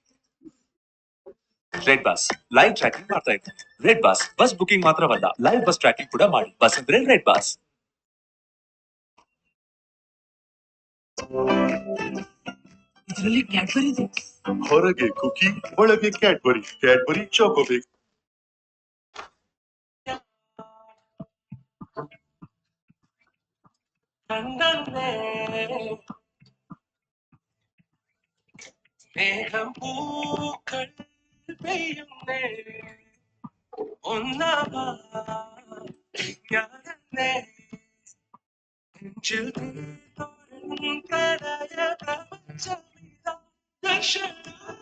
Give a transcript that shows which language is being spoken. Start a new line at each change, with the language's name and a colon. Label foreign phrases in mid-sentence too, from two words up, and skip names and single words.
Kannada: ರೆಡ್ ಬಸ್
English: live tracking
Kannada: ಮಾಡ್ತಾ ಇತ್ತು. ರೆಡ್ ಬಸ್ ಬಸ್ ಬುಕಿಂಗ್ ಮಾತ್ರವಲ್ಲ,
English: live bus tracking
Kannada: ಕೂಡ ಮಾಡಿ. ಬಸ್ ಅಂದ್ರೆ ರೆಡ್ ಬಸ್. ಇದರಲ್ಲಿ ಕ್ಯಾಡ್ಬರಿ ಇದೆ. ಹೊರಗೆ ಕುಕಿ, ಒಳಗೆ ಕ್ಯಾಡ್ಬರಿ. ಕ್ಯಾಡ್ಬರಿ ಚಾಕೋಬೇಕ್.
Malayalam: മേഘം പൂക്കൾ പെയ്യുന്നേ ഒന്നാവാ ഞാനെന്നേ നെഞ്ചിൽ തോരും പ്രണയ പ്രപഞ്ചമിതാ ദർശനം